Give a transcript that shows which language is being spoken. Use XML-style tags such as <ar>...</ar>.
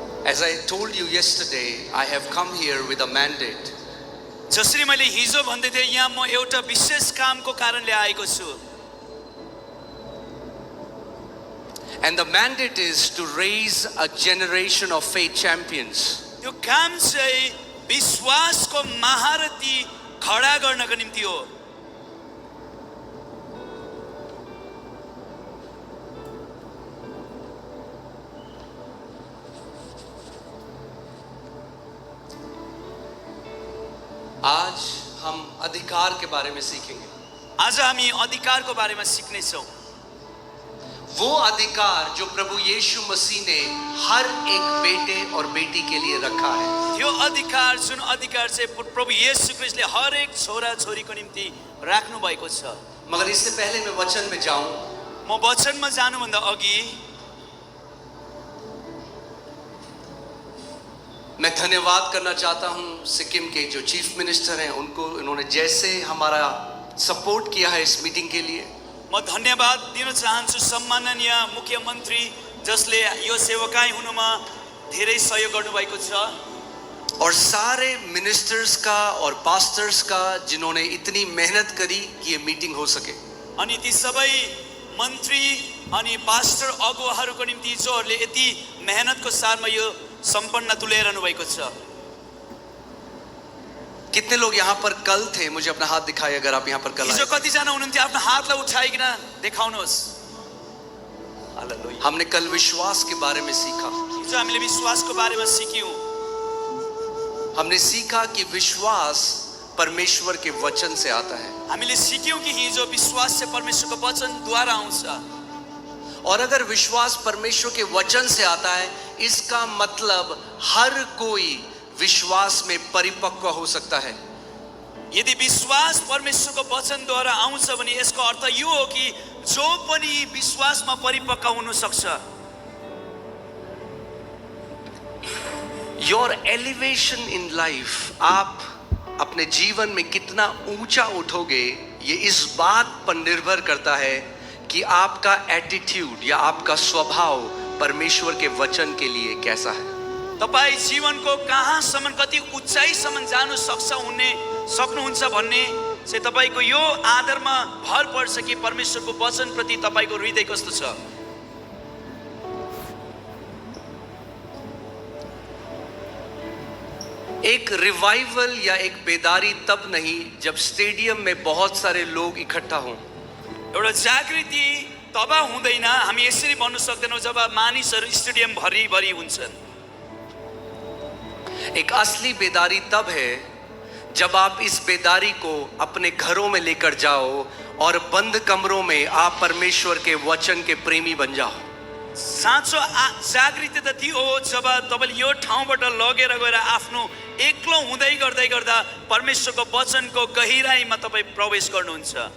<en>As I told you yesterday, I have come here with a mandate.</en> <ne>जसरी मैले हिजो भन्दै थिएँ, यहाँ म एउटा विशेष कामको कारणले आएको छु.</ne> <en>And the mandate is to raise a generation of faith champions.</en> <ne>त्यो काम चाहिँ विश्वासको महारथी खडा गर्नको निम्ति हो.</ne> <hi>आज हम अधिकार के बारे में सीखेंगे.</hi> <ne>आज हामी अधिकारको बारेमा सिक्ने छौं.</ne> <hi>वो अधिकार जो प्रभु यीशु मसीह ने हर एक बेटे और बेटी के लिए रखा है.</hi> <ne>त्यो अधिकार जुन अधिकार चाहिँ प्रभु येशू ख्रीष्टले हर एक छोरा छोरीको निम्ति राख्नु भएको छ.</ne> <hi>मगर इससे पहले मैं वचन में जाऊं,</hi> <ne>म वचनमा जानुभन्दा अघि</ne> <hi>मैं धन्यवाद करना चाहता हूं सिक्किम के जो चीफ मिनिस्टर हैं उनको. इन्होंने जैसे हमारा सपोर्ट किया है इस मीटिंग के लिए,</hi> <ne>म धन्यवाद दिन चाहन्छु सम्माननीय मुख्यमन्त्री जसले यो सेवकाई हुनुमा धेरै सहयोग गर्नुभएको छ.</ne> <hi>और सारे मिनिस्टर्स का और पास्टर्स का जिन्होंने इतनी मेहनत करी कि ये मीटिंग हो सके.</hi> <ne>अनि ती सबै मन्त्री अनि पास्टर अगुवाहरूको निम्ति जोहरूले यति मेहनतको सारमा यो सम्पन्न तुल्याइरहनु भएको छ.</ne> <hi>कितने लोग यहाँ पर कल थे? मुझे अपना हाथ दिखाइए अगर आप यहाँ पर कल</hi> <ne>हिजो</ne> <hi>आए.</hi> <ne>कतिजना हुनुहुन्थ्यो? आफ्नो हातलाई उठाइकन देखाउनुहोस्. हालेलुया.</ne> <hi>हमने कल विश्वास के बारे में सीखा.</hi> <ne>हिजो हामीले विश्वासको बारेमा सिक्यौं.</ne> <hi>हमने सीखा कि विश्वास परमेश्वर के वचन से आता है.</hi> <ne>हामीले सिक्यौं कि हिजो विश्वास चाहिँ परमेश्वरको वचनद्वारा आउँछ.</ne> <hi>और अगर विश्वास परमेश्वर के वचन से आता है, इसका मतलब हर कोई विश्वास में परिपक्व हो सकता है.</hi> <ne>यदि विश्वास परमेश्वरको वचनद्वारा आउँछ भने यसको अर्थ यो हो कि जो पनि विश्वासमा परिपक्व हुन सक्छ.</ne> <en>your elevation in life,</en> <hi>आप अपने जीवन में कितना ऊंचा उठोगे, ये इस बात पर निर्भर करता है कि आपका एटीट्यूड या आपका स्वभाव परमेश्वर के वचन के लिए कैसा है.</hi> <ne>तपाई जीवनको कहाँसम्म कति उचाइसम्म जानु सक्नुहुन्छ भन्ने चाहिँ तपाईको यो आधारमा भर पर्छ कि परमेश्वरको वचन प्रति तपाईको हृदय कस्तो छ.</ne> <hi>एक रिवाइवल या एक बेदारी तब नहीं जब स्टेडियम में बहुत सारे लोग इकट्ठा हों.</hi> <ne>एउटा जागृति तब हुँदैन, हामी यसरी भन्नु सक्दैनौं जब मानिसहरू स्टेडियम भरिभरि हुन्छन्.</ne> <hi>एक असली बेदारी तब है जब आप इस बेदारी को अपने घरों में लेकर जाओ और बंद कमरों में आप परमेश्वर के वचन के प्रेमी बन जाओ।</hi> <ne>साँचो जागृति त त्यो हो जब तपाईँले यो ठाउँबाट लगेर गएर आफ्नो एक्लो हुँदै गर्दै गर्दा परमेश्वरको वचनको गहिराईमा तपाईँ प्रवेश गर्नुहुन्छ।</ne>